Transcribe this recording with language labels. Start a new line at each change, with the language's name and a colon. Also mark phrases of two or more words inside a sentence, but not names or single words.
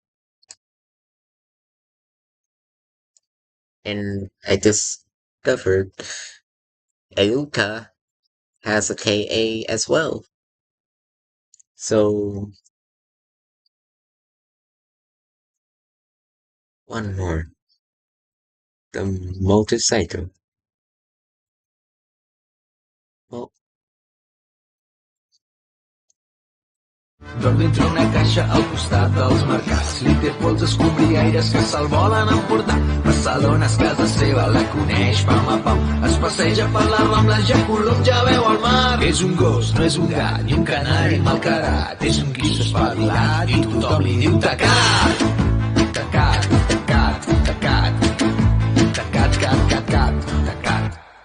English: And I discovered Euka has a K-A as well. So, one more. The motorcycle. Well,
Catalan: Dorm dintre una caixa al costat dels mercats. Li té por els escombriaires que se'l volen emportar. Barcelona és casa seva, la coneix pam a pam. Es passeja per les Rambles, ja Colom ja veu el mar. És un gos, no és un gat, ni un canari malcarat. És un guix espavilat i tothom li diu tacat. Tacat, tacat, tacat. Tacat, cat, cat, cat, tacat.